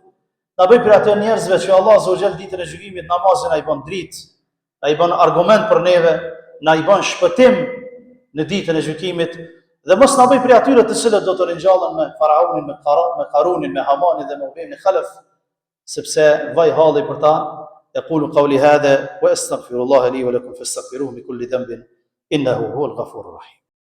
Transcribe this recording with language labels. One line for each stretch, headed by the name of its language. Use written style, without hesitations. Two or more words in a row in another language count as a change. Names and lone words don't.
Albanian: Na bëj për atë njerëzve që Allah
Arabic: عز وجل
Albanian: ditën e gjykimit namazin ai bën dritë, ai bën argument për neve, na i bën shpëtim në ditën e gjykimit. Dhe mos na bëj për atyre të cilët do të ringjallen me Faraunin, me Karunin, me Hamanin dhe me Ubejn e Khalaf, sepse vaj halli për ta.
Arabic: يقول قولي هذا وأستغفر الله لي ولكم فاستغفروه من كل ذنب إنه هو الغفور الرحيم.